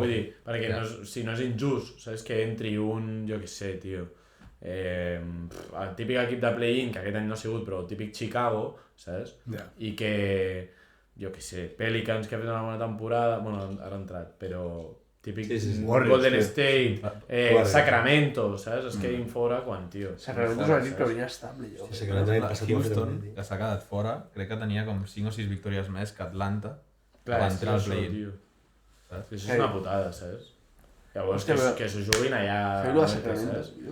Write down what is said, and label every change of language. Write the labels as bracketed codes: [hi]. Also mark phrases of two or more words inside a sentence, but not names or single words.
[ca] Vull dir, perquè no és, si no és injust, saps, que entri un, jo què sé, tio, el típic equip de play-in, que aquest any no ha sigut, però el típic Chicago, saps? Ja. I que, jo què sé, Pelicans, que ha fet una bona temporada, bueno, ara ha entrat, però típic Sí. Warriors, Golden tio. State, Warriors. Sacramento, saps? Es quedin fora quan, tio. Sacramento és un equip que hauria estable, jo. Sí, que l'any passat ho va fer Houston, també, tio. que s'ha quedat fora, crec que tenia com 5 o 6 victòries més que Atlanta. Clar, va és entrar al això, play-in. tio. Saps? Això és una putada, saps? Llavors, Hòstia, però- que s'ho juguin allà... Feu-lo a saps? Sacramento, tio.